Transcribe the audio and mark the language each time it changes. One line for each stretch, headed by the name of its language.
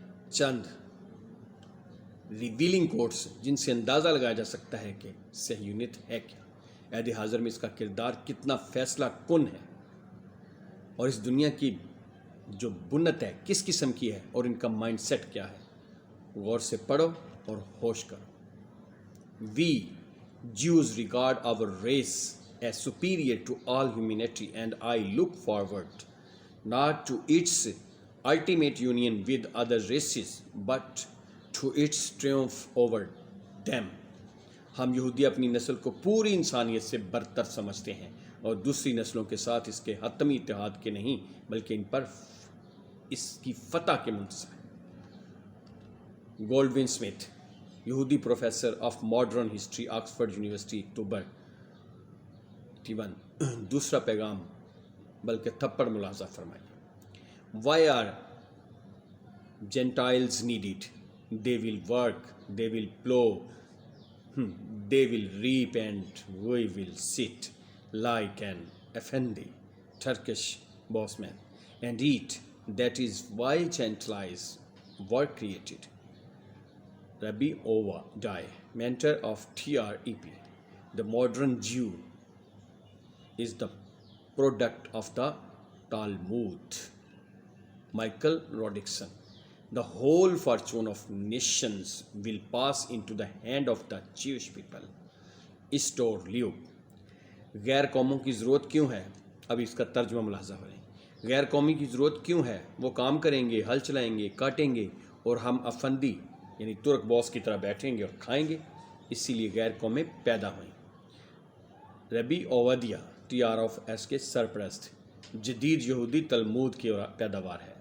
Urdu: چند revealing quotes جن سے اندازہ لگایا جا سکتا ہے کہ صہیونیت ہے کیا، عہد حاضر میں اس کا کردار کتنا فیصلہ کن ہے، اور اس دنیا کی جو بنت ہے کس قسم کی ہے اور ان کا مائنڈ سیٹ کیا ہے، غور سے پڑھو اور ہوش کرو۔
English: We Jews regard our race as superior to all humanity and I look forward not to its ultimate union with other races, but to its triumph over them.
Urdu: ہم یہودی اپنی نسل کو پوری انسانیت سے برتر سمجھتے ہیں اور دوسری نسلوں کے ساتھ اس کے حتمی اتحاد کے نہیں بلکہ ان پر اس کی فتح کے منتظر ہیں. گولڈون سمتھ، یہودی professor of modern history, Oxford university, اکتوبر 81. دوسرا پیغام بلکہ تھپڑ ملاحظہ فرمائیے.
English: Why are Gentiles needed? They will work, they will plow, they will reap, and we will sit like an effendi, Turkish bossman, and eat. That is why Gentiles were created. Rabbi Ovadiah, mentor of TREP, the modern Jew, is the product of the Talmud. Michael Roddickson, the whole fortune of nations will pass into the hand of the Jewish people.
Urdu: Store lube. غیر قوموں کی ضرورت کیوں ہے؟ اب اس کا ترجمہ ملاحظہ ہو رہے ہیں. غیر قومی کی ضرورت کیوں ہے؟ وہ کام کریں گے، ہل چلائیں گے، کاٹیں گے، اور ہم افندی یعنی ترک باس کی طرح بیٹھیں گے اور کھائیں گے. اسی لیے غیر قومیں پیدا ہوئیں. ربی اوادیہ TRFS کے سرپرست، جدید یہودی تلمود کی پیداوار ہے.